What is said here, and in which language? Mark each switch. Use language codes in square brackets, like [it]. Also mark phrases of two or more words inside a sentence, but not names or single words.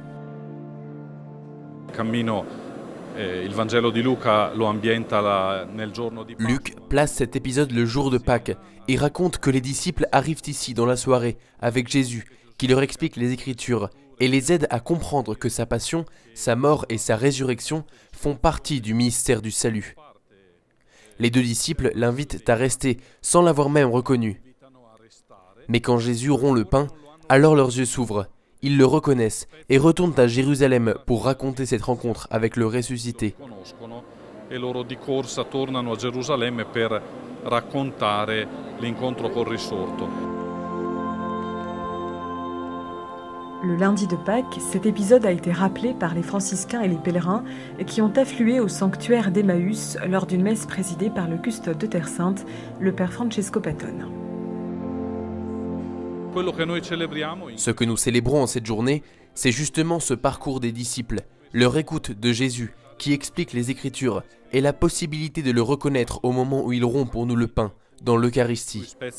[fr] Luc place cet épisode le jour de Pâques et raconte que les disciples arrivent ici dans la soirée avec Jésus, qui leur explique les Écritures et les aide à comprendre que sa passion, sa mort et sa résurrection font partie du mystère du salut. Les deux disciples l'invitent à rester sans l'avoir même reconnu. Mais quand Jésus rompt le pain, alors leurs yeux s'ouvrent. Ils le reconnaissent et retournent à Jérusalem pour raconter cette rencontre avec le ressuscité. [it] E loro di corsa tornano a Gerusalemme per raccontare l'incontro col risorto. [fr] Le lundi de Pâques, cet épisode a été rappelé par les franciscains et les pèlerins qui ont afflué au sanctuaire d'Emmaüs lors d'une messe présidée par le custode de Terre Sainte, le père Francesco Patton. Ce que nous célébrons en cette journée, c'est justement ce parcours des disciples, leur écoute de Jésus, qui explique les Écritures, et la possibilité de le reconnaître au moment où il rompt pour nous le pain, dans l'Eucharistie.